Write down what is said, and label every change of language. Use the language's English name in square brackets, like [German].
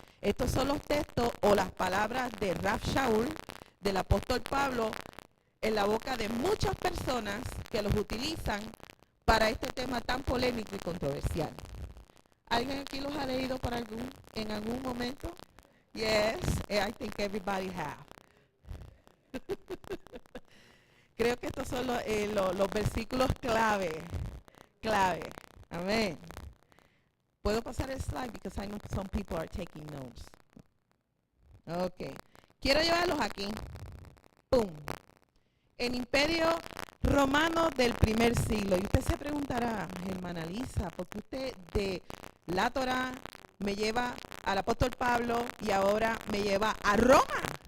[Spanish] Estos son los textos o las palabras de Rav Shaul, del apóstol Pablo, en la boca de muchas personas que los utilizan para este tema tan polémico y controversial. ¿Alguien aquí los ha leído en algún momento? [English] Yes, I think everybody have. [Spanish] Creo que estos son los versículos clave. Amén. ¿Puedo pasar el slide? [English] Because I know some people are taking notes. [Spanish] Ok. Quiero llevarlos aquí. ¡Pum! El Imperio Romano del primer siglo. Y usted se preguntará, hermana Lisa, ¿por qué usted de la Torá me lleva al apóstol Pablo y ahora me lleva a Roma?